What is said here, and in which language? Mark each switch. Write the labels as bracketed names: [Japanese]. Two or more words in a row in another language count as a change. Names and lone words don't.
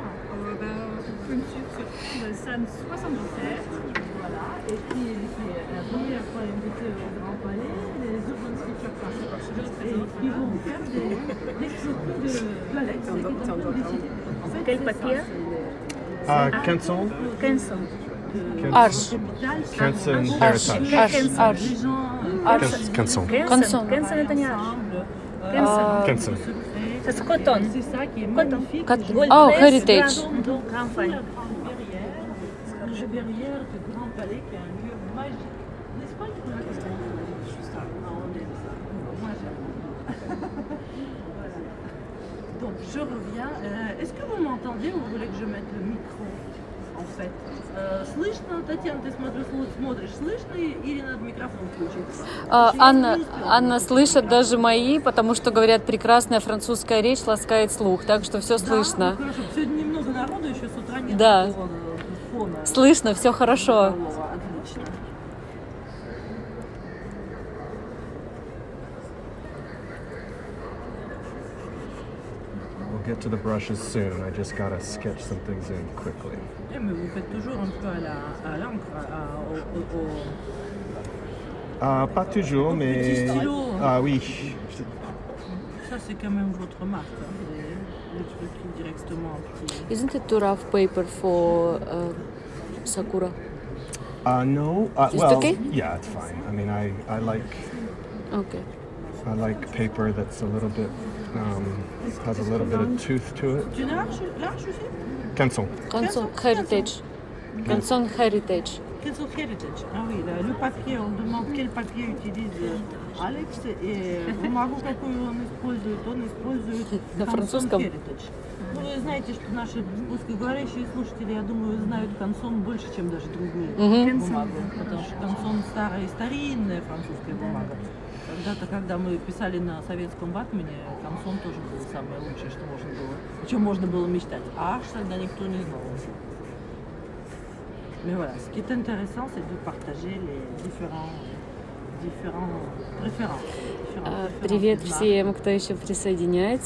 [French] Une suite sur le SAN 77. Voilà, et puis c'est la première fois invité au Grand Palais, les urban sketchers principaux. Et ils vont faire des photos de Palais. Quel papier? Canson? Canson. Arch. Canson Arch. Heritage. Arch. Canson. Canson. [Russian] Canson это не arch. [French] Canson. C'est coton. C'est ça qui est magnifique. Oh, heritage. Donc, grand palais. Le verrière du Grand Palais, qui est un lieu magique. N'est-ce pas? Donc, je reviens. Est-ce que vous m'entendez ou vous voulez que je mette le micro, en fait? [Russian] Слышно, Татьяна, ты смотришь, слышно или надо микрофон включить? Анна слышит даже мои, потому что говорят, прекрасная французская речь ласкает слух, так что все слышно. Да, хорошо. Сегодня немного народу, еще с утра нет Да. такого фона. Слышно, все хорошо. Отлично. [English] We'll get to the brushes soon. I just gotta sketch some things in quickly. [French] Mais vous faites toujours un peu à l'encre, Pas toujours, Petit mais... stylo. Ah oui. Ça, c'est quand même votre marque. Hein. Les trucs qui directement imprimés. [English] Isn't it too rough paper for Sakura? No. Is it Well, okay? yeah, it's fine. I mean, I Okay. like paper that's a little bit, has a little bit of tooth to it. [French] Tu l'arche aussi? Canson. Canson Heritage. Canson Heritage. Canson Heritage. Ah oui, le papier, on demande quel papier utilise Alex. [Russian] И бумагу какую он использует. На французском? Heritage. Ну, вы знаете, что наши русскоговорящие слушатели, я думаю, знают кансон больше, чем даже другую бумагу. Потому что кансон старая и старинная французская бумага. Когда-то, когда мы писали на советском ватмане, кансон тоже был самое лучшее, что можно было, о чем можно было мечтать. А тогда никто не знал. [French] Mais voilà, ce qui est intéressant, c'est de partager les différents préférences. [Russian] Привет всем, кто еще присоединяется.